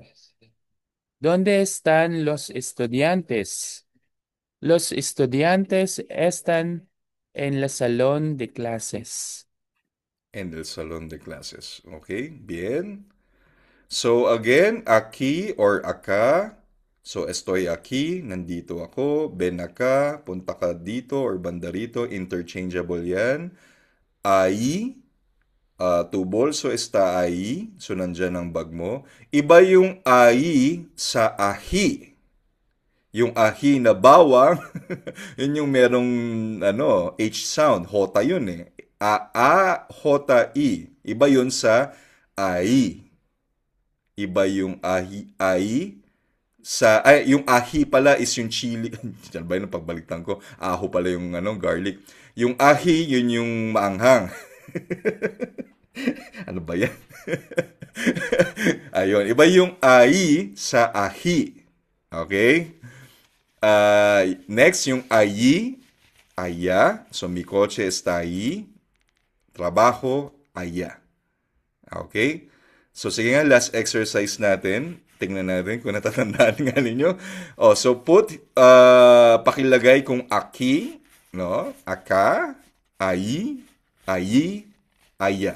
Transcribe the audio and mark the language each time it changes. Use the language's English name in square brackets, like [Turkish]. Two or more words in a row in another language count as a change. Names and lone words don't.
[Spanish] ¿Dónde están los estudiantes? Los estudiantes están en el salón de clases. En el salón de clases. Ok, bien. [English] So again, aquí or acá. [Spanish] So estoy aquí, [Filipino] nandito ako, [Spanish] ven acá, [Filipino] punta ka dito or banda rito, interchangeable yan. [Spanish] Ahí, tu bolso está ahí, [Filipino] so nandyan ang bag mo. Iba yung ahí sa ahi. Yung ahi na bawang, yun yung merong H sound, hota yun eh. Hota, I. Iba yun sa ai. Iba yung ai yung ahi pala is yung chili. Diyan ba yun ang pagbaliktang ko? Aho pala yung garlic. Yung ahi, yun yung maanghang. Ano ba yan? Ayun, iba yung ai sa ahi. Okay? Next, yung ayi, aya. So, [Spanish] mi coche está ahí. Trabajo, aya. [Filipino] Okay? So, sige nga, last exercise natin. Tingnan natin kung natatandaan nga ninyo. Oh, so, pakilagay kung aki, no? Aka, ayi, ayi, aya.